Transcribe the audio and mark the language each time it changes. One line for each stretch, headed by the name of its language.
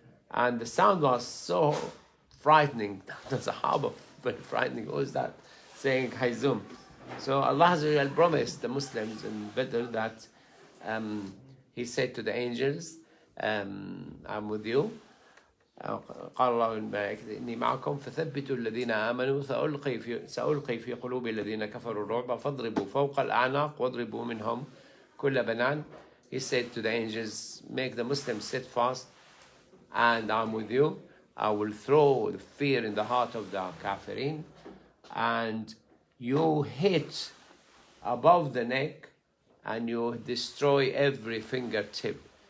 English: And the sound was so frightening. The Sahaba very frightening. What was that? Saying Hayzoom. So Allah Azza wa Jal promised the Muslims in Badr that He said to the angels, I'm with you.
Arabic: قال الله الملائكة إني معكم فثبتوا الذين آمنوا سألقي في قلوب الذين كفروا الرعب فاضربوا فوق الأعناق واضربوا منهم كل بنان.
English: He said to the angels, make the Muslims steadfast, and I'm with you. I will throw the fear in the heart of the kafirin, and you hit above the neck and you destroy every fingertip.